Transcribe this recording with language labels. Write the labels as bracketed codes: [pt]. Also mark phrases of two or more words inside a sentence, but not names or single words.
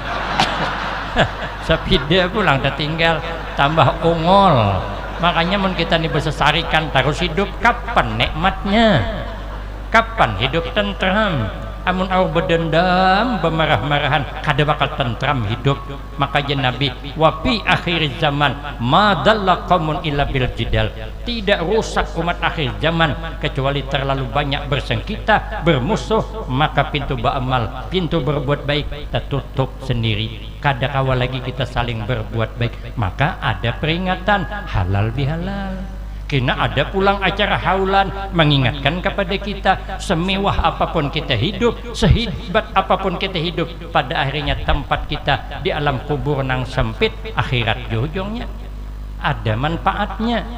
[bjn] sepida pulang tertinggal tambah ongol makanya mun kita nih bersesarikan terus hidup kapan nikmatnya kapan hidup tentram amun au berdendam bemarah-marahan kada bakal tentram hidup maka jen Nabi [ar] wa fi akhir zaman ma dalla qaumun illa bil jidal [bjn] tidak rusak umat akhir zaman kecuali terlalu banyak bersengketa bermusuh maka pintu beramal pintu berbuat baik tertutup sendiri kada kawal lagi kita saling berbuat baik maka ada peringatan halal bihalal. Kena ada pulang acara haulan mengingatkan kepada kita semewah apapun kita hidup sehebat apapun kita hidup pada akhirnya tempat kita di alam kubur nang sempit akhirat di ujungnya ada manfaatnya.